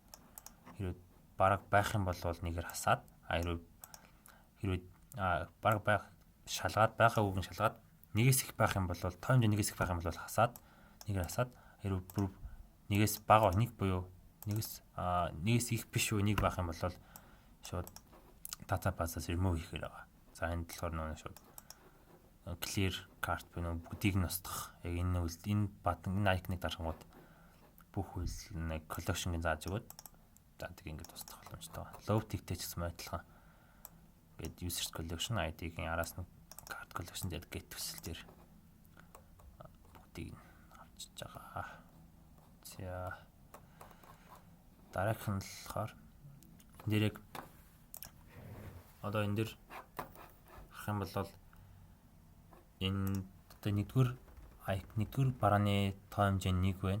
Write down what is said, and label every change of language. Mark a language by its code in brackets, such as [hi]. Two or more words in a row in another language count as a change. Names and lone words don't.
[mn] Хэрвээ бараг байх юм бол нэгээр хасаад, хэрвээ бараг байх шалгаад байгаа үг нь шалгаад нэгээс их байх юм бол тоо хэмжээ нэгээс их байх юм бол хасаад, нэгээр хасаад хэрвээ нэгээс бага нэг буюу нэгээс их биш үү нэг байх юм бол шууд database-аас remove хийхээр байгаа. За энэ болохоор нөө шууд [en] clear cart [mn] буюу бүгдийг нь устгах. Яг энэ button энэ icon-ыг дарахгууд бүх үйл нэг collection-ыг зааж өгöd. За тэг ингээд устгах боломжтой байна. [en] Load tick- [mn] тэй ч гэсэн адилхан. Ингээд [en] users collection ID- [mn] гийн араас нь [en] cart collection [mn] гэдэг get төсөл дээр бүгдийг нь авчиж байгаа. За дараах нь болохоор энэ дээр яг одоо энэ дээр харах юм бол энэ одоо нэгдүгээр барааны тоо хэмжээ 1 байна.